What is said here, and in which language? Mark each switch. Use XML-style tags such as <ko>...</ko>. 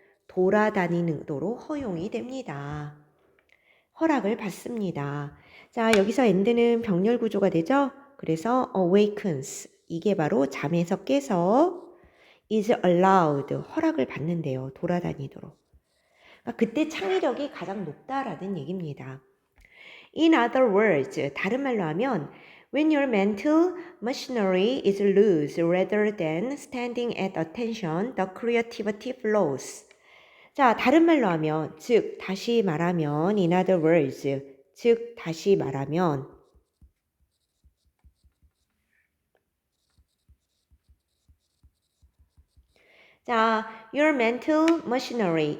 <ko>돌아다니도록 허용이 됩니다. 허락을 받습니다. 자, 여기서 and는 병렬 구조가 되죠? 그래서 awakens. 이게 바로 잠에서 깨서 is allowed. 허락을 받는데요. 돌아다니도록. 그러니까 그때 창의력이 가장 높다라는 얘기입니다.</ko> <en>In other words,</en> <ko>다른 말로 하면</ko> <en>when your mental machinery is loose rather than standing at attention, the creativity flows.</en> <ko>자, 다른 말로 하면, 즉, 다시 말하면,</ko> <en>in other words,</en> <ko>즉, 다시 말하면, 자,</ko> <en>your mental machinery.</en>